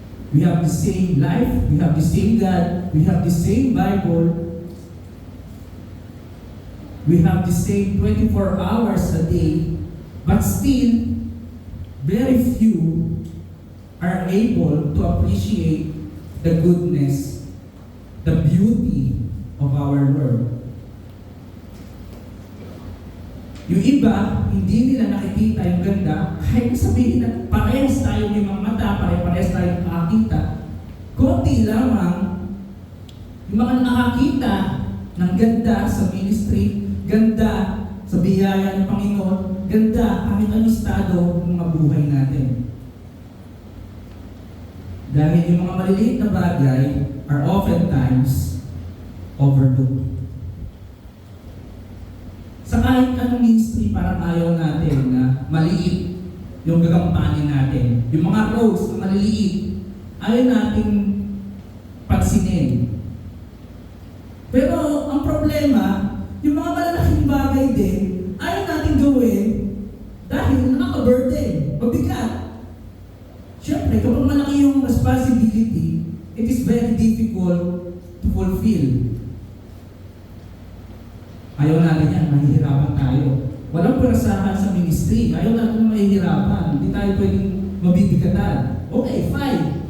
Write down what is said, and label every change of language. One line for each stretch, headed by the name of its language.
English: We have the same life, we have the same God, we have the same Bible, we have the same 24 hours a day, but still, very few are able to appreciate the goodness, the beauty of our Lord.
Filipino: Yung iba, hindi nila nakikita yung ganda, kahit sabihin na parehas tayo may mga mata, parehas tayo nakakita, konti lamang yung mga nakakita ng ganda sa ministry, ganda sa biyaya ng Panginoon, ganda kahit anong estado ng mga buhay natin. Dahil yung mga maliliit na bagay
English: are oftentimes overlooked.
Filipino: Sa kahit anong ministry, parang ayaw natin na maliit yung gagampanin natin. Yung mga roles na maliliit, ayaw natin pansinin. Pero ang problema, yung mga malalaking bagay din, ayaw natin gawin dahil nakaka-burden, mabigat. Siyempre, kapag malaki yung
English: responsibility, it is very difficult to fulfill.
Filipino: Ayaw natin yan, mahihirapan tayo. Walang perasahan sa ministry, ayaw natin mahihirapan. Hindi tayo pwedeng mabibigatan.
English: Okay, fine.